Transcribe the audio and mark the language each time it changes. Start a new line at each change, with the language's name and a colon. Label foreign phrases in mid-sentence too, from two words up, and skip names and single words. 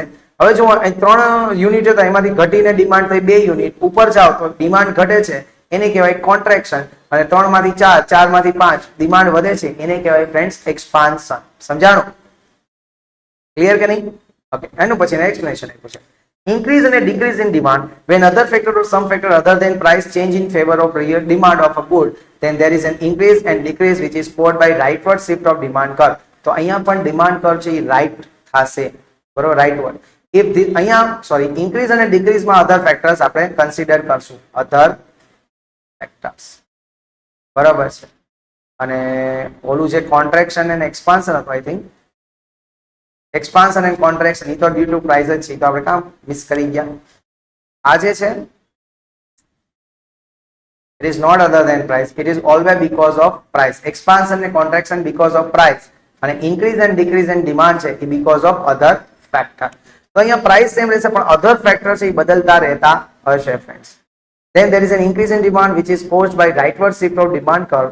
Gujarati: હવે જો 3 યુનિટ હતા એમાંથી ઘટીને ડિમાન્ડ થઈ 2 યુનિટ, ઉપર જાવ તો ડિમાન્ડ ઘટે છે એને કહેવાય કોન્ટ્રેક્શન, અને 3 માંથી 4, 4 માંથી 5 ડિમાન્ડ વધે છે એને કહેવાય
English: friends expansion.
Gujarati: સમજાણું? ક્લિયર કે નહીં? ઓકે, એનું પછી એક્સપ્લેનેશન આપ્યું છે.
English: Increase and a decrease in demand when other factor or some factor other than price change in favor of real demand of a good, then there is an increase and decrease which is caused by rightward shift of demand curve.
Gujarati: તો અહીંયા પણ ડિમાન્ડ કર્વ છે એ રાઈટ થશે, બરોબર, રાઈટવર્ડ. ઇફ અહીંયા ઇન્ક્રીઝ અને ડિક્રીઝ માં
English: other factors
Gujarati: આપણે કન્સિડર કરશું,
English: other factors,
Gujarati: બરાબર છે. અને ઓલું જે કોન્ટ્રેક્શન અને એક્સપાન્શન હતું,
English: I think expansion and contraction,
Gujarati: એ તો
English: due to price
Gujarati: જ છે, તો આપણે કામ મિસ કરી ગયા. આ જે છે
English: it is not other than price, it is always because of price. expansion and contraction because of price, અને increase and decrease in demand
Gujarati: છે એ
English: because of other factor.
Gujarati: તો અહીંયા
English: price same
Gujarati: રહેશે પણ
English: other factor
Gujarati: છે એ બદલતા રહેતા હશે ફ્રેન્ડ્સ.
English: then there is an increase in demand which is caused by rightward shift of demand curve.